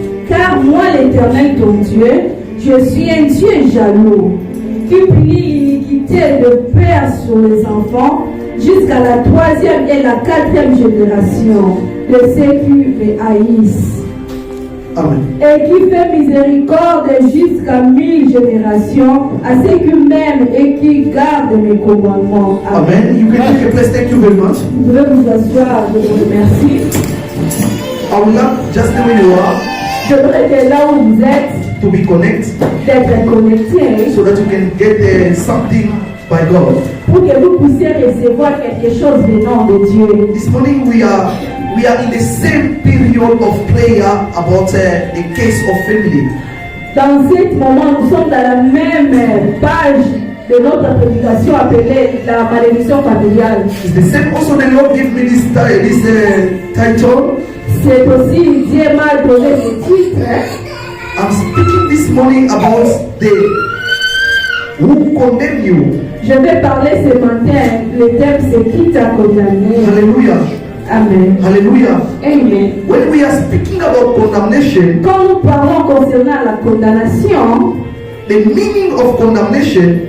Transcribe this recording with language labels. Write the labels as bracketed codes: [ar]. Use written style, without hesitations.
[fr] Car moi, l'Éternel ton Dieu, je suis un Dieu jaloux, qui punit l'iniquité de père sur les enfants, jusqu'à la 3e et la 4e génération de ceux qui me haïssent. Amen. Et qui fait miséricorde jusqu'à 1000 générations à ceux qui m'aiment et qui gardent mes commandements. [en] Amen. You can take a place. Thank you very much. [fr] Vous pouvez vous asseoir, je vous remercie. [en] I would love just the way you are [fr] Je voudrais que là où vous êtes, [en] to be connected [fr] d'être connectés [en] so that you can get something by God. [fr] pour que vous puissiez recevoir quelque chose venant de Dieu. [en] This morning we are in the same period of prayer about the case of family. [fr] Dans ce moment, nous sommes dans la même page de notre prédication appelée la malédiction familiale. [en] It's the same. Also, the Lord gave me this title. [fr] C'est aussi Dieu m'a donné ce titre. [en] I'm speaking this morning about the who condemn you. [fr] Je vais parler ce matin, le thème c'est qui t'a condamné. Hallelujah. Amen. Hallelujah. Amen. [en] When we are speaking about condemnation, [fr] Quand nous parlons concernant la condamnation, [en] the meaning of condemnation